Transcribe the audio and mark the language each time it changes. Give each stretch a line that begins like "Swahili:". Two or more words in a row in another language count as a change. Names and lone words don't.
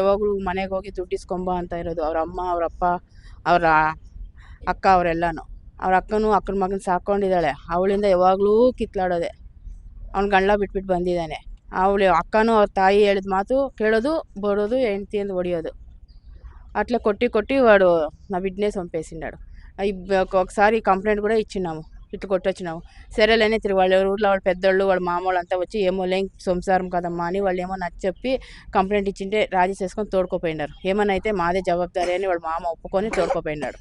Kannada: ಯಾವಾಗಲೂ ಮನೆಗೆ ಹೋಗಿ ದುಡ್ಡಿಸ್ಕೊಂಬ ಅಂತ ಇರೋದು. ಅವ್ರ ಅಮ್ಮ, ಅವ್ರ ಅಪ್ಪ, ಅವರ ಅಕ್ಕ ಅವರೆಲ್ಲನೂ. ಅವ್ರ ಅಕ್ಕನ ಮಗನ ಸಾಕೊಂಡಿದ್ದಾಳೆ. ಅವಳಿಂದ ಯಾವಾಗಲೂ ಕಿತ್ಲಾಡೋದೆ. ಅವ್ನು ಗಂಡ ಬಿಟ್ಬಿಟ್ಟು ಬಂದಿದ್ದಾನೆ. ಅವಳು ಅಕ್ಕನೂ ಅವ್ರ ತಾಯಿ ಹೇಳಿದ ಮಾತು ಕೇಳೋದು, ಬರೋದು, ಹೆಂಡ್ತಿಯಿಂದ ಹೊಡಿಯೋದು.
Telugu: అట్లా కొట్టి వాడు నా బిడ్డనే చంపేసినాడు. ఒకసారి కంప్లైంట్ కూడా ఇచ్చినాము. ఇట్లా కొట్టొచ్చినాము. సరేలేని తిరిగి వాళ్ళ ఊళ్ళో వాళ్ళ పెద్దోళ్ళు వాళ్ళ మామూలు అంతా వచ్చి ఏమోలే సంసారం కదమ్మా అని వాళ్ళు ఏమో నచ్చి చెప్పి కంప్లైంట్ ఇచ్చింటే రాజీ చేసుకొని తోడుకోపోయినారు. ఏమన్నా అయితే మాదే జవాబుదారీ అని వాళ్ళ మామ ఒప్పుకొని తోడుకోపోయినాడు.